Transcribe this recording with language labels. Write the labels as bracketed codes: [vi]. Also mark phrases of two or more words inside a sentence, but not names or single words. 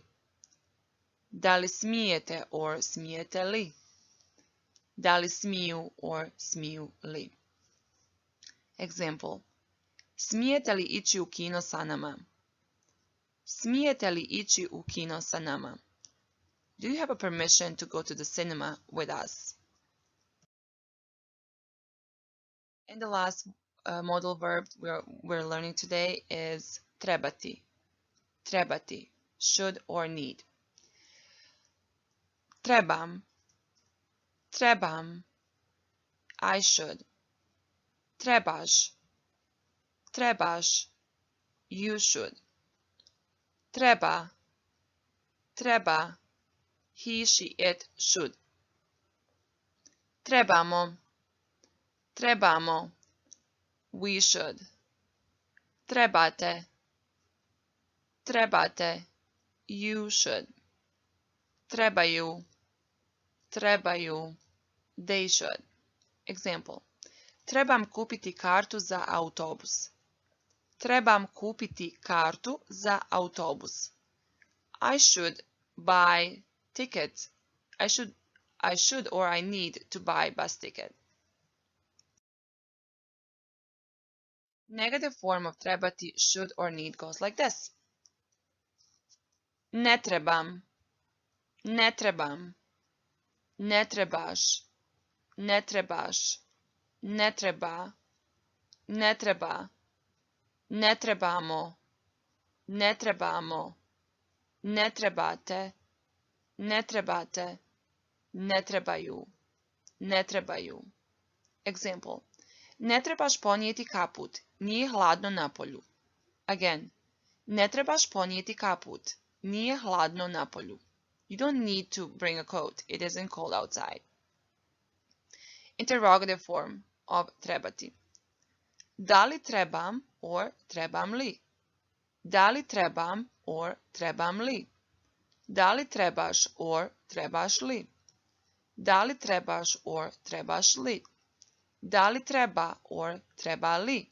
[bs] Da li smijete, or smijete li? Da li smiju, or smiju li? [en] Example. [bs] Smijete li ići u kino sa nama? Smijete li ići u kino sa nama? [en] Do you have a permission to go to the cinema with us? And the last modal verb we're learning today is trebati. [bs] Trebati, [en] should or need. [bs] Trebam, trebam, [en] I should. [bs] Trebaš, trebaš, [en] you should. [bs] Treba, treba, [en] he, she, it should. [bs] Trebamo, trebamo, [en] we should. [bs] Trebate, trebate, [en] you should. [bs] Trebaju, trebaju, [en] they should. Example. [bs] Trebam kupiti kartu za autobus. Trebam kupiti kartu za autobus. [en] I should buy tickets. I should or I need to buy bus ticket. Negative form of trebati, should or need goes like this. [bs] Ne trebam, Ne trebam. Ne trebaš. Ne trebaš. Ne treba. Ne treba. Ne trebamo. Ne trebamo. Ne trebate. Ne trebate. Ne trebaju. Ne trebaju. Example. Ne trebaš ponijeti kaput. Nije hladno na polju. Again. Ne trebaš ponijeti kaput. Nije hladno na polju. [en] You don't need to bring a coat. It isn't cold outside. Interrogative form of trebati. [bs] Da li trebam or trebam li? Da li trebam or trebam li? Da li trebaš or trebaš li? Da li trebaš or trebaš li? Da li treba or treba li?